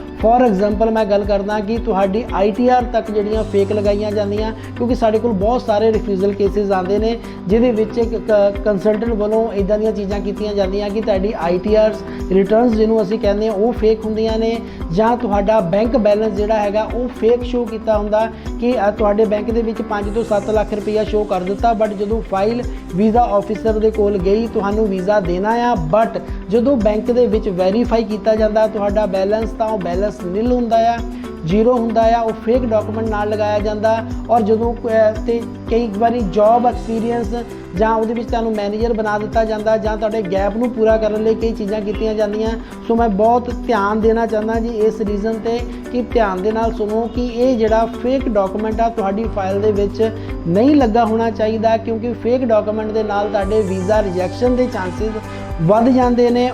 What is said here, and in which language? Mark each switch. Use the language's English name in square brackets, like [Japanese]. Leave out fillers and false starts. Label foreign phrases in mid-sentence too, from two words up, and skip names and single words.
[English] for example [Punjabi] ਮੈਂ ਗੱਲ ਕਰਦਾ ਕਿ ਤੁਹਾਡੀ ITR ਤੱਕ ਜਿਹੜੀਆਂ ਫੇਕ ਲਗਾਈਆਂ ਜਾਂਦੀਆਂ, ਕਿਉਂਕਿ ਸਾਡੇ ਕੋਲ ਬਹੁਤ ਸਾਰੇ [English] refusal cases [Hindi] आते हैं [Punjabi] ਜਿਹਦੇ ਵਿਚ ਕੰਸਲਟੈਂਟ ਵਾਲੋਂ ਇੱਦਾਂ ਦੀਆਂ ਚੀਜ਼ਾਂ ਕੀਤੀਆਂ ਜਾਂਦੀਆਂ ਕਿ ਤੁਹਾਡੀ [English] ITRs returns [Punjabi] ਜਿਨ੍ਹਾਂ ਅਸੀਂ ਕਹਿੰਦੇ ਹੈਂ ਵੋ ਫੇਕ ਹੁੰਦੀਆਂ ਨੇ, ਜਾਂ ਤੁਹਾਡਾ [English] bank balance [Punjabi] ਜਿਹੜਾ ਹੈਗਾ ਵੋ ਫੇਕ ਸ਼ੋ ਕੀਤਾ ਹੁੰਦਾ ਕਿ ਤੁਹਾਡੇ ਬੈਂਕ ਦੇ ਵਿਚ 5 ਤੋਂ 7 ਲੱਖ ਰੁਪਇਆ ਸ਼ੋ ਕਰ ਦਿੱਤਾ, ਬਟ ਜਦੋਂ [English] file visa officer [Punjabi] ਦੇ ਕੋਲ ਗਈ ਤੁਹਾਨੂੰ ਵੀਜ਼ਾ ਦੇਣਾ ਆ, ਬਟ ਜਦੋਂ ਬੈਂਕ ਦੇ ਵਿਚ ਵੈਰੀਫਾਈ [Hindi] किया जाता [Punjabi] ਤੁਹਾਡਾ ਬੈਲੇਂਸ ਤਾਂ [English] balance nil [Punjabi] ਹੁੰਦਾ ਆ। ਜ਼ੀਰੋ ਹੁੰਦਾ ਆ ਉਹ [English] fake document [Punjabi] ਨਾਲ ਲਗਾਇਆ ਜਾਂਦਾ। ਔਰ ਜਦੋਂ ਤੇ ਕਈ ਵਾਰੀ [English] job experience [Punjabi] ਜਾਂ ਉਹਦੇ ਵਿੱਚ ਤੁਹਾਨੂੰ ਮੈਨੇਜਰ ਬਣਾ ਦਿੱਤਾ ਜਾਂਦਾ ਜਾਂ ਤੁਹਾਡੇ ਗੈਪ ਨੂੰ ਪੂਰਾ ਕਰਨ ਲਈ ਕਈ ਚੀਜ਼ਾਂ ਕੀਤੀਆਂ ਜਾਂਦੀਆਂ। ਸੋ ਮੈਂ ਬਹੁਤ ਧਿਆਨ ਦੇਣਾ ਚਾਹੁੰਦਾ ਜੀ ਇਸ ਰੀਜ਼ਨ ਤੇ ਕਿ ਧਿਆਨ ਦੇ ਨਾਲ ਸੁਣੋ ਕਿ ਇਹ ਜਿਹੜਾ [English] fake document [Punjabi] ਆ ਤੁਹਾਡੀ ਫਾਈਲ ਦੇ ਵਿੱਚ ਨਹੀਂ ਲੱਗਾ ਹੋਣਾ ਚਾਹੀਦਾ, ਕਿਉਂਕਿ [English] fake document [Punjabi] ਦੇ ਨਾਲ ਤੁਹਾਡੇ [English] visa rejection [Punjabi] ਦੇ ਚਾਂਸਿਸ ਵੱਧ ਜਾਂਦੇ ਨੇ।